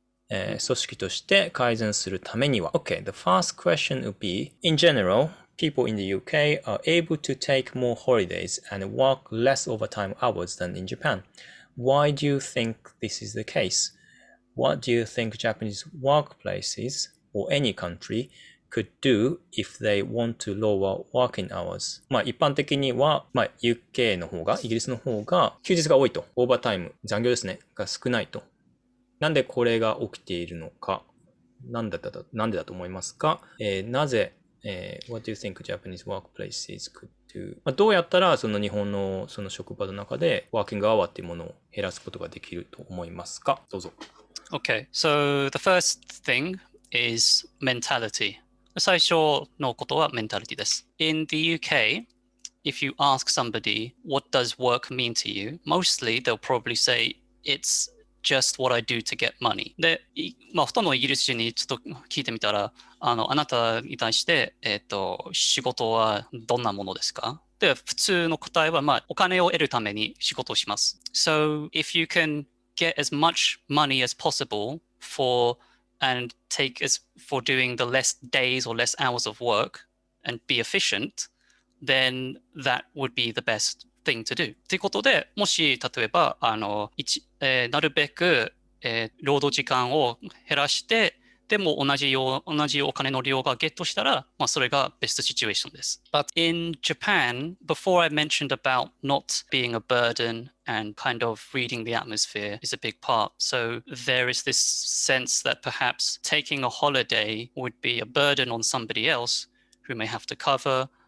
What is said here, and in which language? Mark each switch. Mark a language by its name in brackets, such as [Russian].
[Japanese] 組織として改善するためには [English] Okay, the first question would be, in general, people in the UK are able to take more holidays and work less overtime hours than in Japan. Why do you think this is the case? What do you think Japanese workplaces or any country could do if they want to lower working hours? [Japanese] 一般的には、UK の方が、イギリスの方が休日が多いと。オーバータイム、残業ですね、が少ないと。なんでこれが起きているのか。なんでだと思いますか？なぜ、 [English] What do you think Japanese workplaces could do? [Japanese] どうやったらその日本のその職場の中でワーキングアワーっていうものを減らすことができると思いますか？どうぞ。 [English] Okay, so the first thing is mentality. [Japanese] 最初のことは mentality です。 [English] In the UK, if you ask somebody, what does work mean to you? Mostly they'll probably say, it's just what I do to get money. [Japanese] で、ほとんどのイギリス人にちょっと聞いてみたら、あなたに対して、仕事はどんなものですか？で、普通の答えは、お金を得るために仕事をします。 [English] So, if you can get as much money as possible for doing the less days or less hours of work and be efficient, then that would be the best thing to do. [Japanese] ということで、もし例えばなるべく、労働時間を減らして、でも同じお金の量がゲットしたら、それがベストシチュエーションです。 [English] But in Japan, before I mentioned about not being a burden and kind of reading the atmosphere is a big part. So there is this sense that perhaps taking a holiday would be a burden on somebody else who may have to cover.